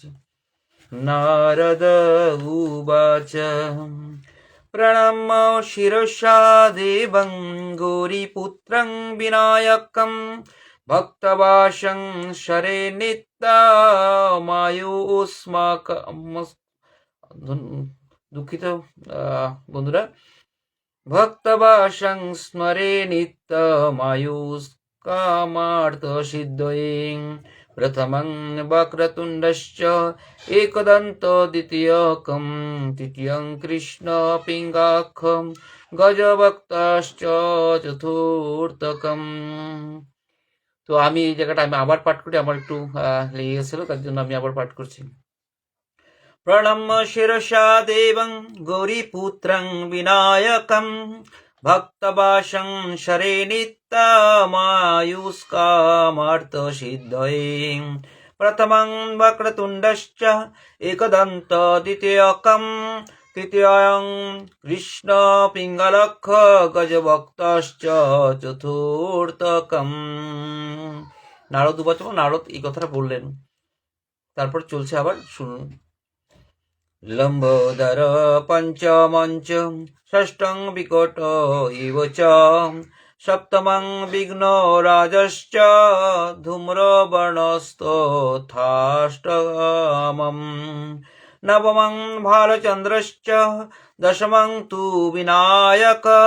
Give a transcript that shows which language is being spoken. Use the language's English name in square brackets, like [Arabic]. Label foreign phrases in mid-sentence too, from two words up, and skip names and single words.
[Sanskrit] নারদ উবাচ প্রণম্য শিরসা দেবং গৌরীপুত্রং বিনায়কং ভক্তবাসং শরে নিত্যমায়ুষ্মাক। [Bangla] দুঃখিত বন্ধুরা, [Sanskrit] ভক্তবাসং স্মরে নিত্যমায়ুষ্কামার্থ সিদ্ধয়ে প্রথমং বক্রতুণ্ডশ্চ একদন্ত দ্বিতীয়কম তৃতীয়ং কৃষ্ণ পিঙ্গাক্ষম গজভক্তশ্চ চতুর্থকম। [Bangla] তো আমি এই জায়গাটা আমি আবার পাঠ করি, আমার একটু লেগে গেছিল, তার জন্য আমি আবার পাঠ করছি। [Sanskrit] প্রণম্য শিরসা দেবং গৌরীপুত্রং বিনায়কং ভক্তবাসং শরে নিত্যমায়ুষ্কামার্থ সিদ্ধয়ে প্রথমং বক্রতুণ্ডশ্চ একদন্ত দ্বিতীয়কম তৃতীয়ং কৃষ্ণ পিঙ্গলক্ষ গজভক্তশ্চ চতুর্থকম। নারদ উবাচ, [Bangla] নারদ এই কথাটা বললেন। তারপর চলছে আবার, শুনুন। [Sanskrit] লম্বোদর পঞ্চমঞ্চ ষষ্ঠং বিকট ইব চ সপ্তমং বিঘ্ন রাজশ্চ ধূম্রবর্ণস্তথাষ্টমম নবমং ভালচন্দ্রশ্চ দশমং তু বিনায়ক